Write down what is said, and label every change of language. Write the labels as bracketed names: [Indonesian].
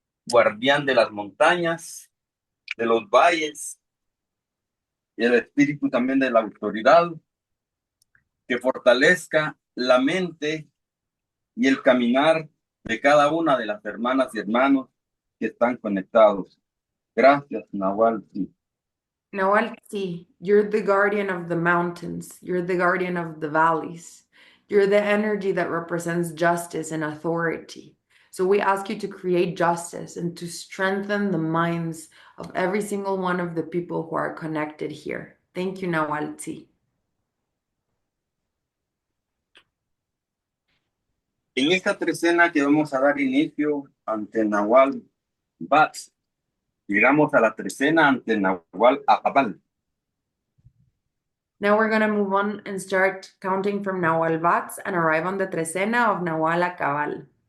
[Spanish] Guardián de las montañas, de los valles, y el espíritu también de la autoridad, que fortalezca la mente y el caminar de cada una de las hermanas y hermanos que están conectados. Gracias, Nahual. [English] Nawal Tzi, you're the guardian of the mountains. You're the guardian of the valleys. You're the energy that represents justice and authority. So we ask you to create justice and to strengthen the minds of every single one of the people who are connected here. Thank you, Nawal Tzi. [Spanish] En esta trecena que vamos a dar inicio ante Nahual Batz, llegamos a la trecena ante Nahual Akabal. [English] Now we're going to move on and start counting from Nawal Batz and arrive on the Trecena of Nawal Akabal.